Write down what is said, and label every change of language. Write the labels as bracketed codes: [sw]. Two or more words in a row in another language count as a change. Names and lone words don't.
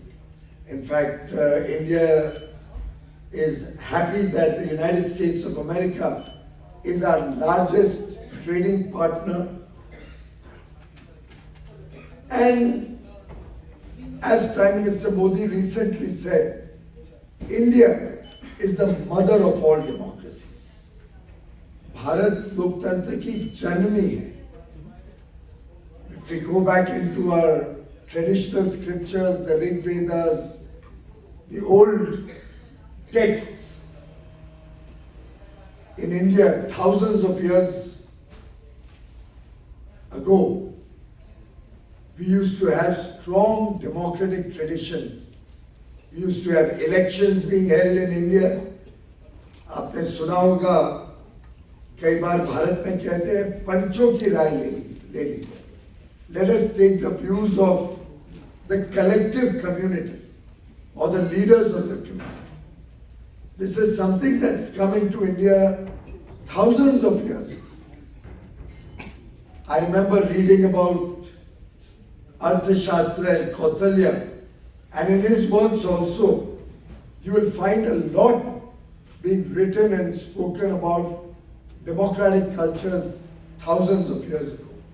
[en] In fact, India is happy that the United States of America is our largest trading partner. And as Prime Minister Modi recently said, India is the mother of all democracies. [hi] भारत लोकतंत्र की जननी है. [en] If we go back into our traditional scriptures, the Rig Vedas, the old texts, in India, thousands of years ago, we used to have strong democratic traditions. We used to have elections being held in India. [hi] आपने सुना होगा कई बार भारत में कहते हैं पंचों की राय ले लीजिए. [en] Let us take the views of the collective community or the leaders of the community. This is something that's coming to India thousands of years ago. I remember reading about Arthashastra and Kautilya, and in his works also, you will find a lot being written and spoken about democratic cultures thousands of years ago.